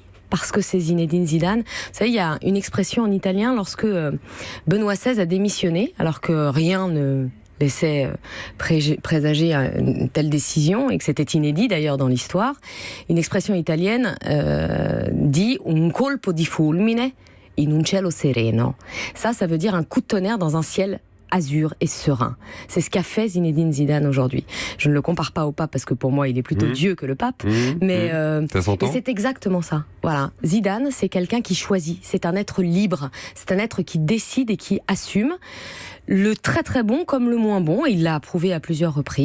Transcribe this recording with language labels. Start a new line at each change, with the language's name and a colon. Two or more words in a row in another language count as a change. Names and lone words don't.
French: Parce que c'est Zinedine Zidane. Vous savez, il y a une expression en italien lorsque Benoît XVI a démissionné, alors que rien ne laissait présager une telle décision, et que c'était inédit d'ailleurs dans l'histoire. Une expression italienne dit «
Italian: un colpo di fulmine in un cielo sereno ».
French: Ça veut dire un coup de tonnerre dans un ciel azur et serein. C'est ce qu'a fait Zinedine Zidane aujourd'hui. Je ne le compare pas au pape parce que pour moi il est plutôt Dieu que le pape, mais c'est exactement ça. Voilà, Zidane c'est quelqu'un qui choisit, c'est un être libre, c'est un être qui décide et qui assume le très très bon comme le moins bon, et il l'a prouvé à plusieurs reprises.